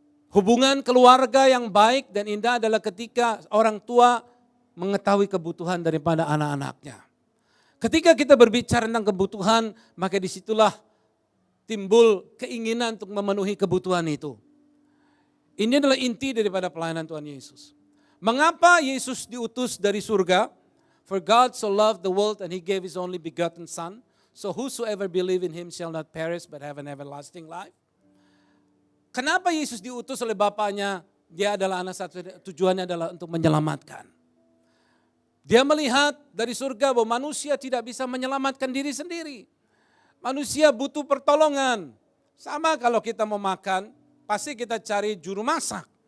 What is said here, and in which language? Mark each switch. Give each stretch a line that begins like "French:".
Indonesian: Hubungan keluarga yang baik dan indah adalah ketika orang tua mengetahui kebutuhan daripada anak-anaknya. Ketika kita berbicara tentang kebutuhan, maka disitulah timbul keinginan untuk memenuhi kebutuhan itu. Ini adalah inti daripada pelayanan Tuhan Yesus. Mengapa Yesus diutus dari surga?
English: For God so loved the world and He gave His only begotten Son, so whosoever believe in Him shall not perish but have an everlasting life.
Indonesian: Kenapa Yesus diutus oleh Bapaknya? Dia adalah anak satu, tujuannya adalah untuk menyelamatkan. Dia melihat dari surga bahwa manusia tidak bisa menyelamatkan diri sendiri. Manusia butuh pertolongan. Sama kalau kita mau makan, pasti kita cari juru masak.